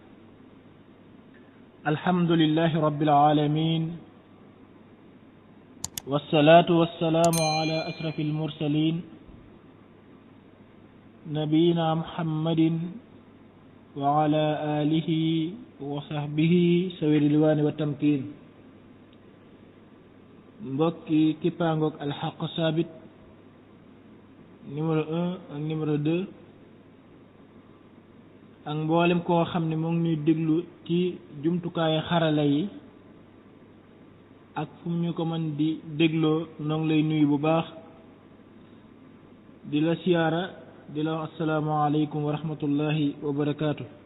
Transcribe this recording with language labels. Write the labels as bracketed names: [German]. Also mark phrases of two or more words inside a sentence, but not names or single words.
[Arabic] الحمد لله رب العالمين، والصلاة والسلام على أشرف المرسلين نبينا محمد وعلى آله وصحبه سوي الرضوان والتمكين. [Wolof] mbokki kippaangook alxaq saabit numéro 1 ak numéro 2 ak mboolem koo xam ne moo ngi ñuy déglu ci jumtukaayu xarala yi ak fu ñu ko mën di dégloo noo ngi lay nuyu bu baax di la siyaara di la wax [Arabic] السلام عليكم ورحمة الله وبركاته.